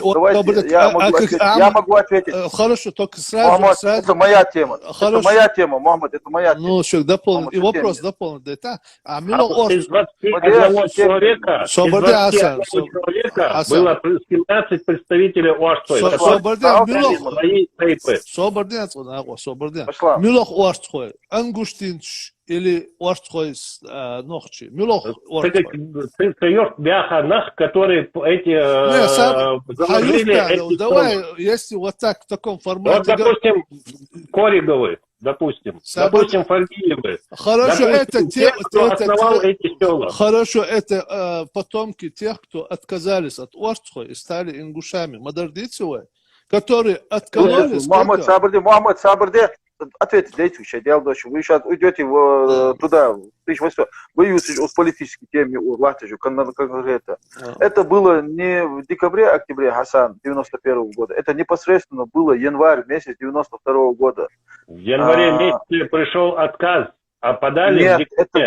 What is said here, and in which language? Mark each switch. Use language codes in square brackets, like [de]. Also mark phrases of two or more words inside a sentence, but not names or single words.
[ru] Давайте, я могу ответить. Хорошо, только сразу... Мохаммад, это моя тема. Это моя тема, Мохаммад, это моя тема. Ну, все, дополнен. И вопрос дополнен. Да, из 21 человека было 17 представителей Орства. [ce] Милох Орсхой. Ангуштинч или Орсхой Нохчи. Милох Орсхой. Ты бяха нах, [ru] которые эти... Давай, если вот так, в таком формате... Вот, допустим, Кориговы, допустим Фаргиевы. Хорошо, это те, кто основал эти села. Хорошо, это потомки тех, кто отказались от Орсхой и стали ингушами. Мадардицевы, которые откололись... Мохаммад Сабарде, ответьте, дайте еще, дело дальше. Вы сейчас уйдете туда, в 1800. Вы в политической теме властью конкретно. Это было не в декабре-октябре, Хасан, 91 года. Это непосредственно было январь месяц 92 года. В январе месяце пришел отказ, а подали в декабре.